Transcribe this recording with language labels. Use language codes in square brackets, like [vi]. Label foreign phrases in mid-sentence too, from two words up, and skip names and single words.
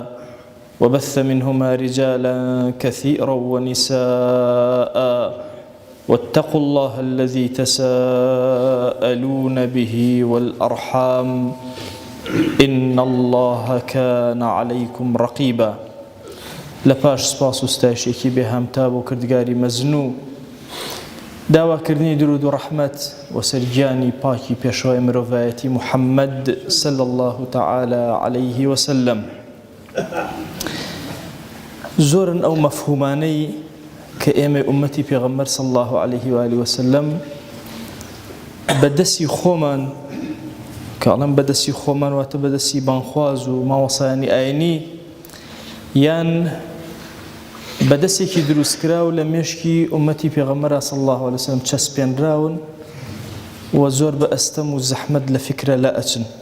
[ar] وبث منهما رجالا كثيرا ونساء واتقوا الله الذي تساءلون به والأرحام إن الله كان عليكم رقيبا [ckb] لپاش سپاس و ستایشێکی بێهامتا بۆ کردگاری مەزنوو داواکردنی درود و ڕەحمەت وەسەر گیانی پاکی پێشەوای مرۆڤایەتی محەممەد [ar] صلی الله تعالى عليه وسلم [ckb] زۆرن ئەو مەفهومانەی کە ئێمە ئومەتی پێغەمبەر [ar] صلی الله عليه وآله وسلم [ckb] بەدەستی خۆمان کاڵم بەدەستی خۆمان واتە بەدەستی بانخواز و ماوەسایانی ئاینی یان بەدەستێکی دروستکراو لە مێشکی ئومەتی پێغەمبەر [ar] صلی الله عليه وسلم [ckb] چەسپێنراون و زۆر بە ئەستەم و زەحمەت لە فکرە لا ئەچن